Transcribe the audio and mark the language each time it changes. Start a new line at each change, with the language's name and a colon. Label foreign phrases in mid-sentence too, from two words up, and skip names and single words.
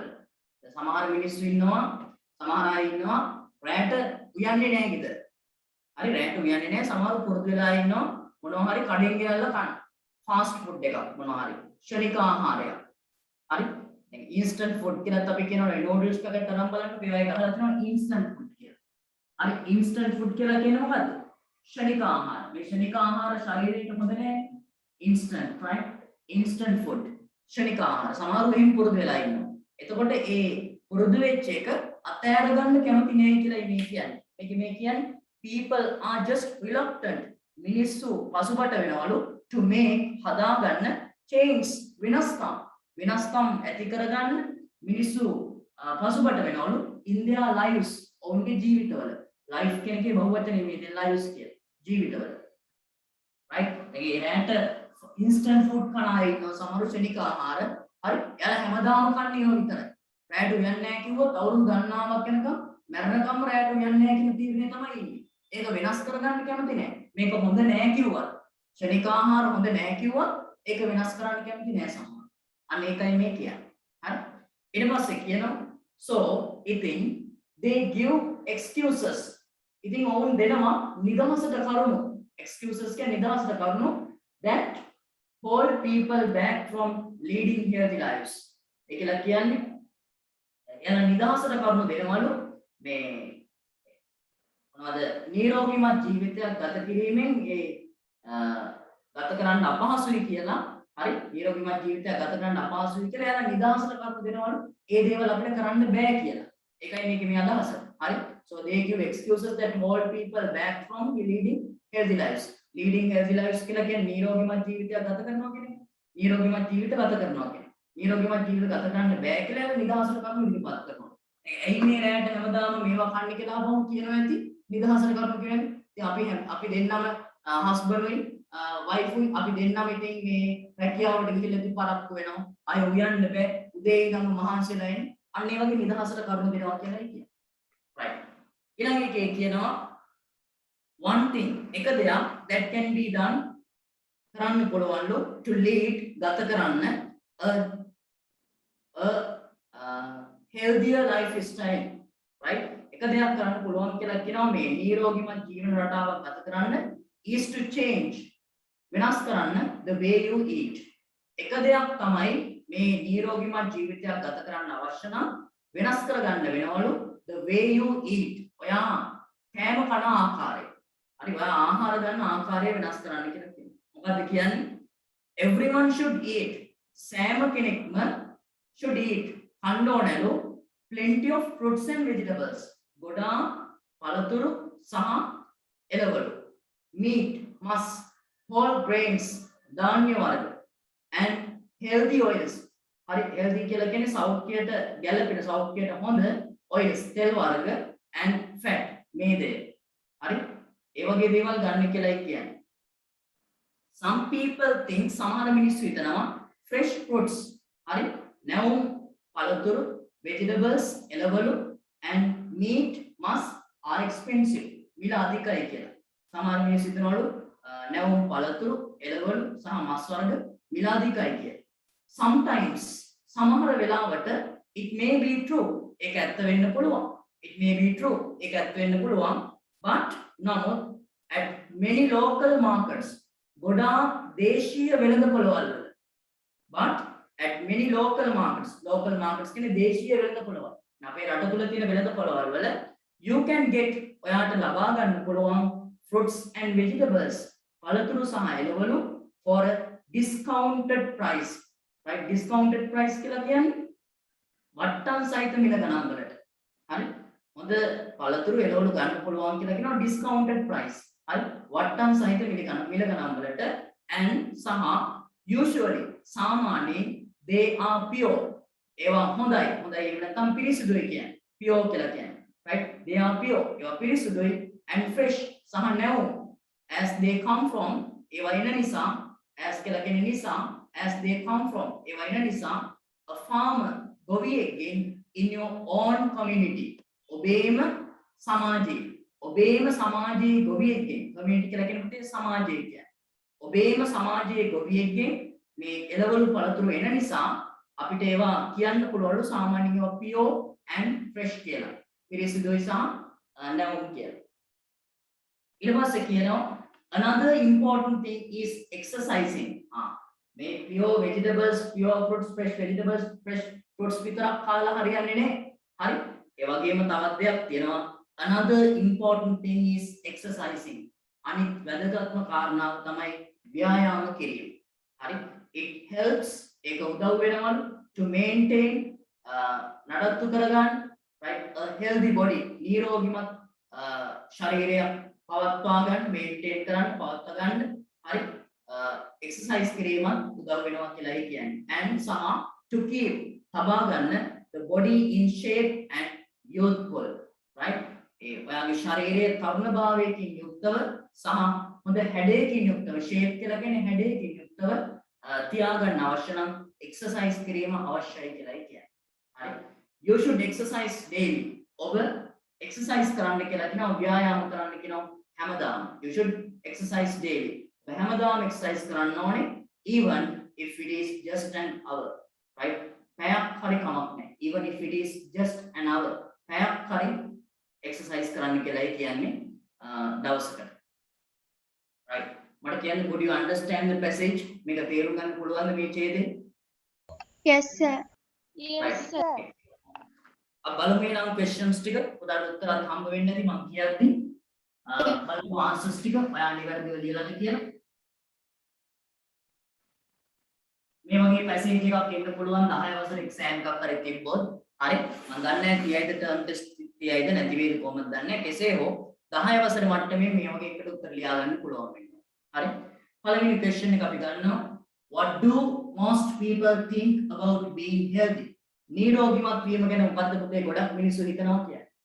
Sinhala: සමහර මිනිස්සු ඉන්නවා සමහර අය ඉන්නවා රැට උයන්නේ නැහැ ගෙදර. හරි රැට උයන්නේ නැහැ සමහර පුරුදු වෙලා ඉන්නවා මොනවා හරි කඩෙන් ගෙනල්ලා කන.
English: fast food
Sinhala: එකක් මොනවා හරි. ක්ෂණික ආහාරයක්. හරි
English: instant food
Sinhala: කියලාත් අපි කියනවා නූඩල්ස් පැකට් තරම් බලන්න ඒවා එක හදලා තියෙනවා
English: instant food
Sinhala: කියලා. අර
English: instant food
Sinhala: කියලා කියන්නේ මොකද්ද? ක්ෂණික ආහාර. මේ ක්ෂණික ආහාර ශරීරයට හොඳ නැහැ.
English: instant right? instant food.
Sinhala: ක්ෂණික ආහාර. සමහරව එහෙම පුරුදු වෙලා ඉන්නවා. එතකොට ඒ පුරුදු වෙච්ච එක අතෑර ගන්න කැමති නෑ කියලා මේ කියන්නේ. මේ කියන්නේ
English: people are just reluctant.
Sinhala: මිනිස්සු පසුබට වෙනවලු
English: to make
Sinhala: හදාගන්න change වෙනස්කම් ඇති කරගන්න මිනිස්සු පසුබට වෙනවලු
English: in their lives
Sinhala: ඔවුන්ගේ ජීවිතවල life කියන එකේ බහුවචනේ මේ lives කියන ජීවිතවල right ඒ රැට instant food කන අය ඉන්නවා සමහර ක්ෂණික ආහාර හරි එයාලා හැමදාම කන්නේ ඒවා විතරයි රැට උයන්නේ නැහැ කිව්වොත් අවුරුදු ගණනාවක් යනකම් මරණකම් රැට උයන්නේ නැහැ කියන තීරණය තමයි ඉන්නේ ඒක වෙනස් කරගන්න කැමති නැහැ මේක හොඳ නැහැ කිව්වත් ක්ෂණික ආහාර හොඳ නැහැ කිව්වත් ඒක වෙනස් කරන්න කැමති නැහැ සමහර අන්න ඒකයි මේ කියන්නේ හරි ඊට පස්සේ කියනවා so ඉතින්
English: they give excuses
Sinhala: ඉතින් ඔවුන් දෙනවා නිදහසට කරුණු excuses කියන්නේ නිදහසට කරුණු
English: that hold people back from leading healthy lives
Sinhala: ඒකලා කියන්නේ එන නිදහසට කරුණු දෙනවලු මේ මොනවද නිරෝගීමත් ජීවිතයක් ගත කිරීමෙන් ඒ ගත කරන්න අපහසුයි කියලා හරි නිරෝගීමත් ජීවිතයක් ගත කරන්න අපහසුයි කියලා එයාලා නිදහසට කරුණු දෙනවලු ඒ දේවල් අපිට කරන්න බෑ කියලා ඒකයි මේකේ මේ අදහස හරි
English: so they give excuses that hold people back from leading healthy lives
Sinhala: කියලා කියන්නේ නිරෝගීමත් ජීවිතයක් ගත කරනවා කියන්නේ නිරෝගීමත් ජීවිත ගත කරනවා කියන්නේ නිරෝගීමත් ජීවිත ගත කරන්න බෑ කියලා එයාලා නිදහසට කරුණු ඉදිරිපත් කරනවා ඇයි මේ රැයට හැමදාම මේවා කන්නේ කියලා අපහම කියනවා ඇති නිදහසට කරුණු කියන්නේ ඉතින් අපි දෙන්නම හස්බන්ඩ්ුයි වයිෆුයි අපි දෙන්නම ඉතින් මේ රැකියාවට ගිහිල්ලා ඉතින් පරක්කු වෙනවා අය උයන්න බෑ උදේ ඉඳන් මහන්සිලා ඉන්නේ අන්න ඒ වගේ නිදහසට කරුණු දෙනවා කියලායි කියන්නේ right ඊළඟ එකේ කියනවා
English: one thing
Sinhala: එක දෙයක්
English: that can be done
Sinhala: කරන්න පුළුවන්ලු
English: to lead
Sinhala: ගත කරන්න
English: a healthier lifestyle right
Sinhala: එක දෙයක් කරන්න පුළුවන් කියලා කියනවා මේ නිරෝගීමත් ජීවන රටාවක් ගත කරන්න
English: is to change
Sinhala: වෙනස් කරන්න
English: the way you eat
Sinhala: එක දෙයක් තමයි මේ නිරෝගීමත් ජීවිතයක් ගත කරන්න අවශ්‍ය නම් වෙනස් කරගන්න වෙනවලු
English: the way you eat
Sinhala: ඔයා කෑම කන ආකාරය හරි ඔයා ආහාර ගන්න ආකාරය වෙනස් කරන්න කියලා කියනවා මොකද්ද කියන්නේ
English: everyone should eat
Sinhala: සෑම කෙනෙක්ම
English: should eat
Sinhala: කන්න ඕනලු
English: plenty of fruits and vegetables
Sinhala: ගොඩාක් පළතුරු සහ එළවලු meat මස්
English: whole grains
Sinhala: ධාන්‍ය වර්ග
English: and healthy oils
Sinhala: හරි healthy කියලා කියන්නේ සෞඛ්‍යයට ගැළපෙන සෞඛ්‍යයට හොඳ oils තෙල් වර්ග
English: and fat
Sinhala: මේදේ හරි ඒ වගේ දේවල් ගන්න කියලායි කියන්නේ
English: some people think
Sinhala: සමහර මිනිස්සු හිතනවා
English: fresh fruits
Sinhala: හරි නැවුම් පළතුරු vegetables එළවලු
English: and meat must are expensive
Sinhala: මිල අධිකයි කියලා සමහර මිනිස්සු හිතනවලු නැවුම් පළතුරු එළවලු සහ මස් වර්ග මිල අධිකයි කියලා sometimes සමහර වෙලාවට
English: it may be true
Sinhala: ඒක ඇත්ත වෙන්න පුළුවන්
English: it may be true
Sinhala: ඒක ඇත්ත වෙන්න පුළුවන් but නමුත්
English: at many local markets
Sinhala: ගොඩාක් දේශීය වෙළඳපොළවල්
English: but at many local markets
Sinhala: කියන්නේ දේශීය වෙළඳපොළවල් අපේ රට තුල තියෙන වෙළඳපොළවල් වල
English: you can get
Sinhala: ඔයාට ලබා ගන්න පුළුවන්
English: fruits and
Sinhala: vegetables පළතුරු සහ එළවලු
English: for a discounted price right discounted price
Sinhala: කියලා කියන්නේ වට්ටම් සහිත මිල ගණන් වලට හරි හොඳ පළතුරු එළවලු ගන්න පුළුවන් කියලා කියනවා discounted price හරි වට්ටම් සහිත මිල ගණන් වලට and සහ usually සාමාන්‍යයෙන්
English: they are pure
Sinhala: ඒවා හොඳයි එහෙම නැත්නම් පිරිසිදුයි කියන්නේ pure කියලා කියන්නේ
English: right they are pure
Sinhala: ඒවා පිරිසිදුයි
English: and fresh
Sinhala: සහ නැවුම්
English: as they come from
Sinhala: ඒවා එන නිසා as කියලා කියන්නේ නිසා
English: as they come from
Sinhala: ඒවා එන නිසා
English: a farmer
Sinhala: ගොවියෙක්ගෙන්
English: in your own community
Sinhala: ඔබේම සමාජයේ ගොවියෙක්ගෙන් community කියලා කියනකොට සමාජය කියන්නේ ඔබේම සමාජයේ ගොවියෙක්ගෙන් මේ එළවලු පළතුරු එන නිසා අපිට ඒවා කියන්න පුළුවන්ලු සාමාන්‍යයෙන් ඒවා
English: pure and fresh
Sinhala: කියලා. පිරිසිදුයි සහ නැවුම් කියලා. ඊට පස්සේ කියනවා
English: another important thing is exercising.
Sinhala: මේ
English: pure vegetables, pure fruits, fresh vegetables, fresh fruits
Sinhala: විතරක් කාලා හරියන්නේ නැහැ. හරි? ඒ වගේම තවත් දෙයක් තියෙනවා
English: another important thing is exercising.
Sinhala: අනිත් වැදගත්ම කාරණාව තමයි ව්‍යායාම කිරීම. හරි?
English: It helps
Sinhala: ඒක උදව් වෙනවලු
English: to maintain
Sinhala: නඩත්තු කරගන්න
English: right a healthy body
Sinhala: නිරෝගිමත් ශරීරයක් පවත්වා ගන්න maintain කරන්න පවත්වා ගන්න හරි exercise කිරීමත් උදව් වෙනවා කියලායි කියන්නේ and සහ to keep තබා ගන්න
English: the body in shape and youthful right
Sinhala: ඒ ඔයාගේ ශරීරයේ තරුණභාවයකින් යුක්තව සහ හොඳ හැඩයකින් යුක්තව shape කියලා කියන්නේ හැඩයකින් යුක්තව තියාගන්න අවශ්‍ය නම් exercise කිරීම අවශ්‍යයි කියලායි කියන්නේ හරි
English: you should exercise daily
Sinhala: ඔබ exercise කරන්න කියලා කියනවා ව්‍යායාම කරන්න කියනවා හැමදාම
English: you should exercise daily
Sinhala: ඔබ හැමදාම exercise කරන්න ඕනේ
English: even if it is just an hour right
Sinhala: පැයක් හරි කමක් නැහැ
English: even if it is just an hour
Sinhala: පැයක් හරි exercise කරන්න කියලායි කියන්නේ දවසකට right මට කියන්න
English: would you understand the passage
Sinhala: මේක තේරුම් ගන්න පුළුවන්ද මේ ඡේදය
English: yes sir yes sir
Sinhala: अब බලමු නම් questions ටික උදාට උත්තරات හම්බ වෙන්නේ නැති මම කියද්දි බලමු answers ටික ඔයා නිවැරදිව ලියලාද කියලා මේ වගේ passage එකක් එන්න පුළුවන් 10 වසර exam එකක් හරි තිබ්බොත් හරි මම දන්නේ නැහැ TIද
English: term test
Sinhala: TIද නැති වේද කොහොමද දන්නේ කෙසේ හෝ 10 වසර මට්ටමේ මේ වගේ එකට උත්තර ලියා ගන්න පුළුවන් වෙනවා හරි පළවෙනි question එක අපි ගන්නවා
English: what do most people think about being healthy
Sinhala: නිරෝගීමත් වීම ගැන මොකද්ද පුතේ ගොඩක් මිනිස්සු හිතනවා කියන්නේ.